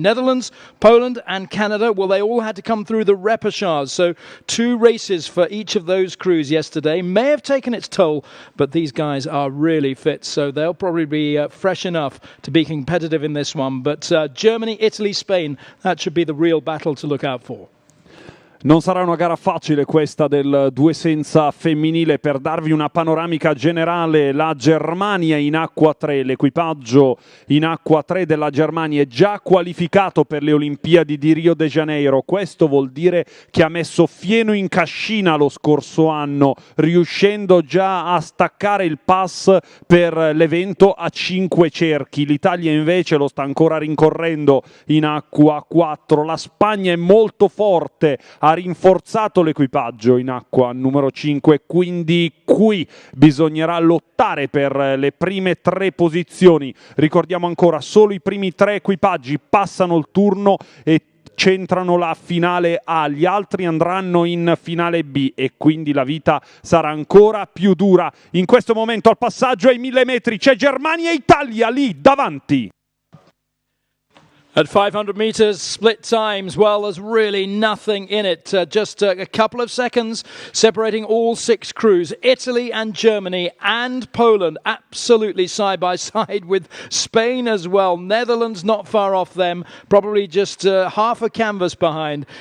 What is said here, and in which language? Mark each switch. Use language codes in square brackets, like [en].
[en] Netherlands, Poland and Canada, well, they all had to come through the repechage. So 2 races for each of those crews yesterday. May have taken its toll, but these guys are really fit, so they'll probably be fresh enough to be competitive in this one. But Germany, Italy, Spain, that should be the real battle to look out for. [it] Non sarà una gara facile questa del 2 senza femminile. Per darvi una panoramica generale, la Germania in acqua 3, l'equipaggio in acqua 3 della Germania è già qualificato per le Olimpiadi di Rio de Janeiro. Questo vuol dire che ha messo fieno in cascina lo scorso anno, riuscendo già a staccare il pass per l'evento a 5 cerchi. L'Italia invece lo sta ancora rincorrendo in acqua 4. La Spagna è molto forte, ha rinforzato l'equipaggio in acqua numero 5, quindi qui bisognerà lottare per le prime 3 posizioni. Ricordiamo ancora, solo i primi 3 equipaggi passano il turno e centrano la finale A, gli altri andranno in finale B e quindi la vita sarà ancora più dura. In questo momento al passaggio ai 1000 metri c'è Germania e Italia lì davanti. [en] At 500 metres, split times, well, there's really nothing in it. Just a couple of seconds separating all 6 crews. Italy and Germany and Poland absolutely side by side with Spain as well. Netherlands not far off them, probably just half a canvas behind.